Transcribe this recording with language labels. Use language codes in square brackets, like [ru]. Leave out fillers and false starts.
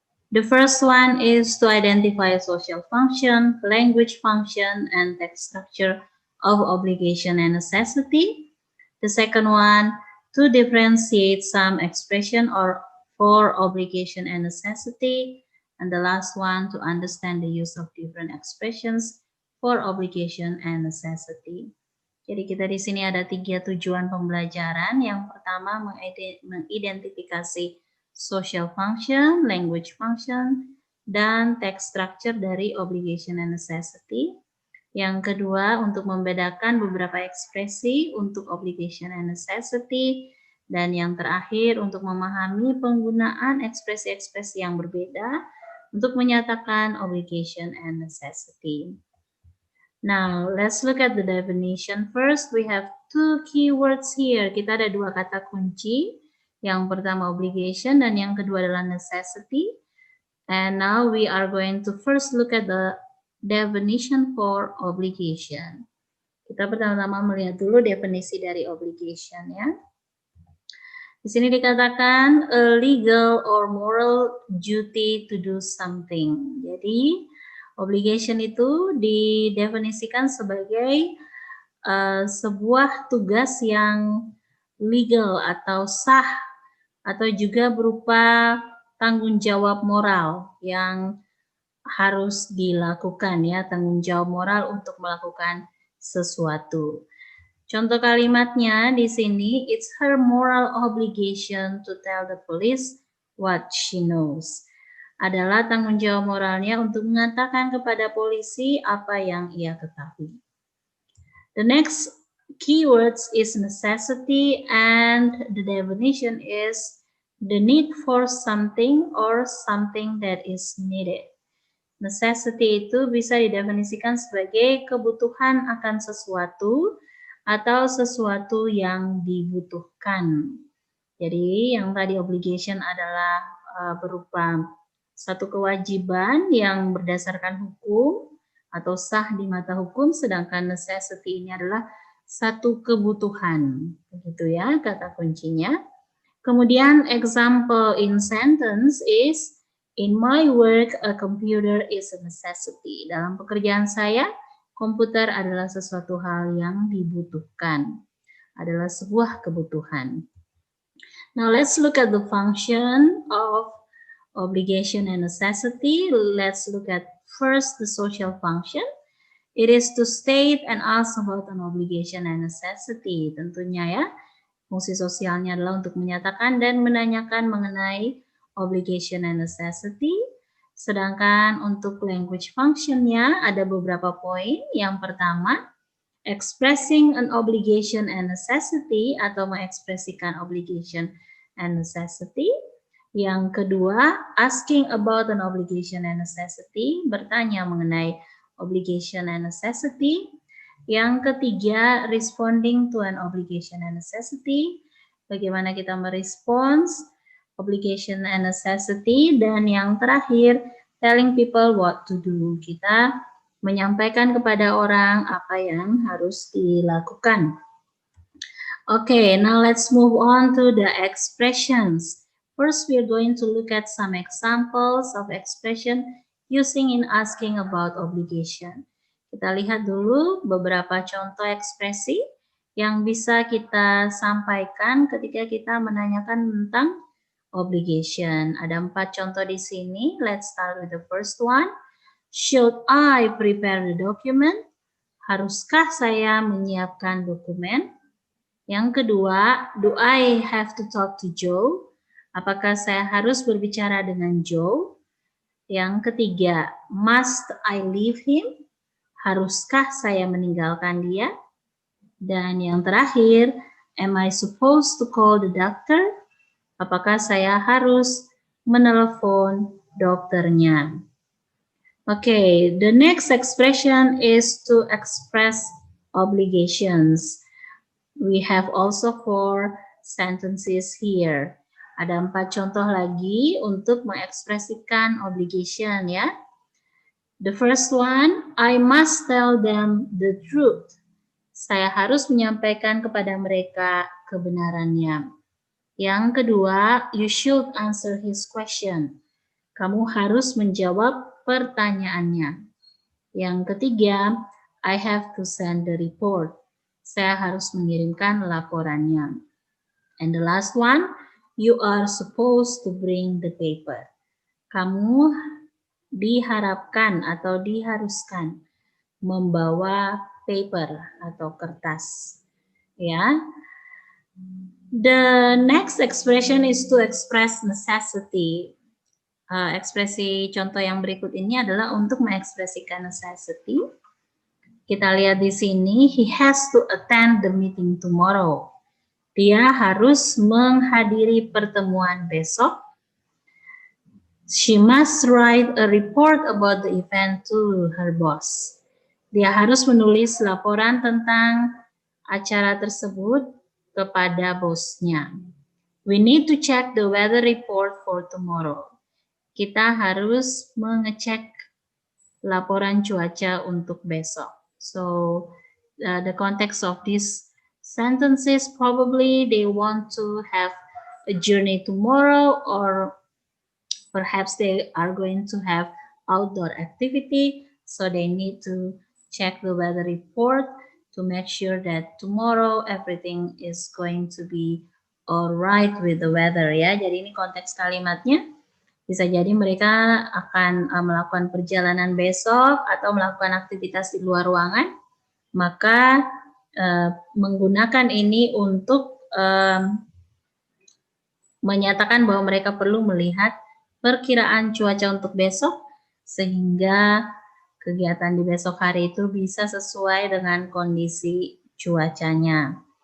[en] The first one is to identify social function, language function, and text structure of obligation and necessity. The second one, to differentiate some expression or for obligation and necessity. And the last one, to understand the use of different expressions for obligation and necessity. [id] Jadi kita di sini ada 3 tujuan pembelajaran. Yang pertama, mengidentifikasi social function, language function, dan text structure dari obligation and necessity. Yang kedua, untuk membedakan beberapa ekspresi untuk obligation and necessity. Dan yang terakhir, untuk memahami penggunaan ekspresi-ekspresi yang berbeda untuk menyatakan obligation and necessity. [en] Now, let's look at the definition. First, we have two keywords here. [id] Kita ada dua kata kunci. Yang pertama obligation dan yang kedua adalah necessity. [en] And now we are going to first look at the definition for obligation. [id] Kita pertama-tama melihat dulu definisi dari obligation ya. Di sini dikatakan [en] a legal or moral duty to do something. [id] Jadi obligation itu didefinisikan sebagai sebuah tugas yang legal atau sah atau juga berupa tanggung jawab moral yang harus dilakukan ya, tanggung jawab moral untuk melakukan sesuatu. Contoh kalimatnya di sini, [en] it's her moral obligation to tell the police what she knows. [id] Adalah tanggung jawab moralnya untuk mengatakan kepada polisi apa yang ia ketahui. [en] The next keywords is necessity, and the definition is the need for something or something that is needed. [id] Necessity itu bisa didefinisikan sebagai kebutuhan akan sesuatu atau sesuatu yang dibutuhkan. Jadi yang tadi obligation adalah berupa satu kewajiban yang berdasarkan hukum atau sah di mata hukum, sedangkan necessity ini adalah satu kebutuhan. Begitu ya kata kuncinya. Kemudian [en] example in sentence is, in my work a computer is a necessity. [id] Dalam pekerjaan saya, komputer adalah sesuatu hal yang dibutuhkan, adalah sebuah kebutuhan. [en] Now let's look at the function of obligation and necessity. Let's look at first the social function. It is to state and ask about an obligation and necessity. [id] Tentunya ya, fungsi sosialnya adalah untuk menyatakan dan menanyakan mengenai obligation and necessity. Sedangkan untuk language function-nya ada beberapa poin. Yang pertama, [en] expressing an obligation and necessity [id] atau mengekspresikan [en] obligation and necessity. [id] Yang kedua, [en] asking about an obligation and necessity, [id] bertanya mengenai [en] obligation and necessity. [id] Yang ketiga, [en] responding to an obligation and necessity, [id] bagaimana kita merespons [en] obligation and necessity. [id] Dan yang terakhir, [en] telling people what to do, [id] kita menyampaikan kepada orang apa yang harus dilakukan. [en] Okay, now let's move on to the expressions. First, we are going to look at some examples of expression using in asking about obligation. [id] Kita lihat dulu beberapa contoh ekspresi yang bisa kita sampaikan ketika kita menanyakan tentang obligation. Ada 4 contoh di sini. [en] Let's start with the first one. Should I prepare the document? [id] Haruskah saya menyiapkan dokumen? Yang kedua, [en] do I have to talk to Joe? [id] Apakah saya harus berbicara dengan Joe? Yang ketiga, [en] must I leave him? [id] Haruskah saya meninggalkan dia? Dan yang terakhir, [en] am I supposed to call the doctor? [id] Apakah saya harus menelepon dokternya? [en] Okay, the next expression is to express obligations. We have also 4 sentences here. [id] Ada 4 contoh lagi untuk mengekspresikan obligation ya. [en] The first one, I must tell them the truth. [id] Saya harus menyampaikan kepada mereka kebenarannya. Yang kedua, [en] you should answer his question. [id] Kamu harus menjawab pertanyaannya. Yang ketiga, [en] I have to send the report. [id] Saya harus mengirimkan laporannya. [en] And the last one, you are supposed to bring the paper. [id] Kamu diharapkan atau diharuskan membawa paper atau kertas. Ya. [en] The next expression is to express necessity. [id] Ekspresi contoh yang berikut ini adalah untuk mengekspresikan necessity. Kita lihat di sini, [en] he has to attend the meeting tomorrow. [id] Dia harus menghadiri pertemuan besok. [en] She must write a report about the event to her boss. [id] Dia harus menulis laporan tentang acara tersebut kepada bosnya. [en] We need to check the weather report for tomorrow. [id] Kita harus mengecek laporan cuaca untuk besok. [en] So, the context of these sentences probably they want to have a journey tomorrow, or perhaps they are going to have outdoor activity, so they need to check the weather report to make sure that tomorrow everything is going to be alright with the weather ya. [id] Jadi ini konteks kalimatnya. Bisa jadi mereka akan melakukan perjalanan besok atau melakukan aktivitas di luar ruangan, maka menggunakan ini untuk menyatakan bahwa mereka perlu melihat perkiraan cuaca untuk besok, sehingga kegiatan di besok hari itu bisa sesuai dengan kondisi cuacanya.